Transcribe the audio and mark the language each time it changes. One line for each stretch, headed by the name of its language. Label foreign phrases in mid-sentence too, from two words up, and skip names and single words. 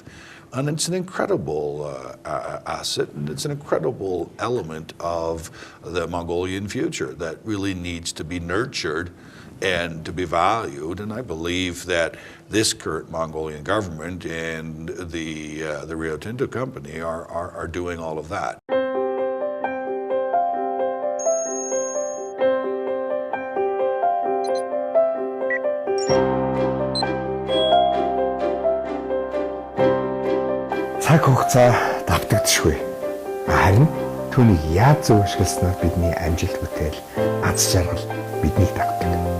English: And it's an incredible asset, and it's an incredible element of the Mongolian future that really needs to be nurtured and to be valued. And I believe that this current Mongolian government and the Rio Tinto company are doing all of that.
Mongolian: Цаг хугацаа давтагдчихгүй. Харин түүнийг яаж зөв ашигласнаар бидний амжилт бүтээл, аз жаргал биднийг дагдаг.